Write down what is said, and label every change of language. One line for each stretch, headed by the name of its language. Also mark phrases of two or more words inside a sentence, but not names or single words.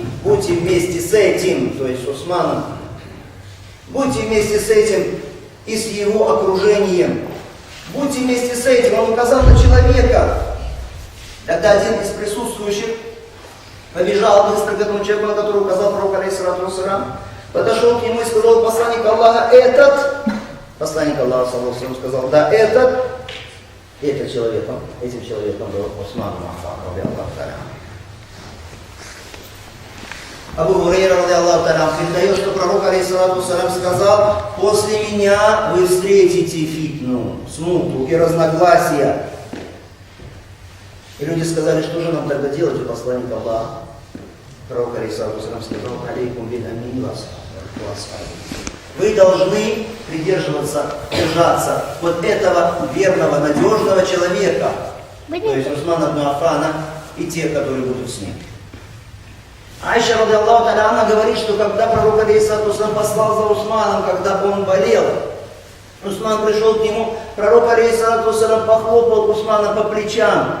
Russian: Будьте вместе с этим, то есть с Усманом. Будьте вместе с этим и с его окружением. Будьте вместе с этим. Он указал на человека. Тогда один из присутствующих побежал быстро к этому человеку, на который указал пророк,
Arabic: عليه الصلاة والسلام,
Russian: подошел к нему и сказал, посланник Аллаха, посланник Аллаха,
Arabic: صلى الله عليه وسلم,
Russian: сказал, да, этим человеком был Усман ибн Аффан,
Arabic: رضي الله تعالى.
Russian: Абу Хурайра,
Arabic: رضي الله تعالى,
Russian: передает, что пророк,
Arabic: عليه الصلاة والسلام,
Russian: сказал, после меня вы встретите фитну, смуту и разногласия. И люди сказали, что же нам тогда делать, у посланника Аллаха. Пророк,
Arabic: عليه الصلاة والسلام,
Russian: сказал, алейкум бин амин вас. Вы должны держаться вот этого верного, надежного человека, то есть Усмана ибн Аффана и тех, которые будут с ним. Айша,
Arabic: رضي الله تعالى,
Russian: она говорит, что когда пророк,
Arabic: عليه الصلاة والسلام,
Russian: послал за Усманом, когда он болел, Усман пришел к нему, пророк,
Arabic: عليه الصلاة والسلام,
Russian: похлопал Усмана по плечам.